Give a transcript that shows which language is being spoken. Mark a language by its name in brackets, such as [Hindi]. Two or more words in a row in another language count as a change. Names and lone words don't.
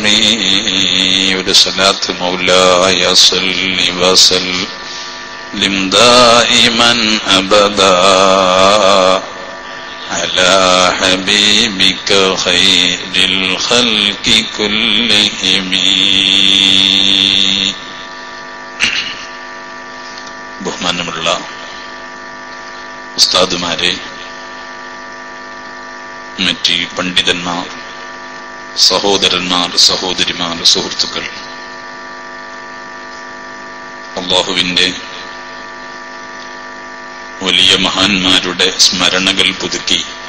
[Arabic] ولصلاة مولاي صل وسلم دائما أبدا على حبيبك خير الخلق كلهم. [Malayalam] ബഹുമാനമുള്ള ഉസ്താദുമാരെ, മറ്റ് പണ്ഡിതന്മാർ, സഹോദരന്മാർ, സഹോദരിമാർ, സുഹൃത്തുക്കൾ, അല്ലാഹുവിന്റെ വലിയ മഹാന്മാരുടെ സ്മരണകൾ പുതുക്കി